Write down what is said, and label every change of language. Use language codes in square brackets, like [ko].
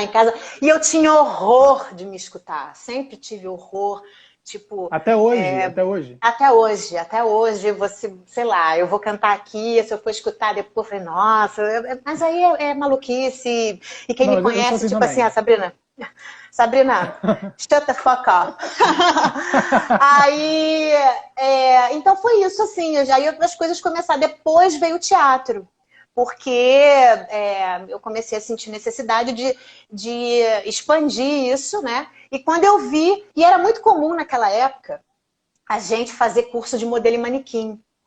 [pt] Eita. em casa. E eu tinha horror de me escutar. Sempre tive horror. Tipo, Até hoje, até hoje. até hoje, você, sei lá, eu vou cantar aqui, se eu for escutar depois, eu falei, nossa, mas aí é maluquice. E quem Não, me mas eu sou conhece, assim tipo assim, também. [en] Sabrina, shut the fuck up. [pt] Aí, então foi isso, assim, aí as coisas começaram. Depois veio o teatro, porque eu comecei a sentir necessidade de expandir isso, né? E quando eu vi, e era muito comum naquela época, a gente fazer curso de modelo e manequim.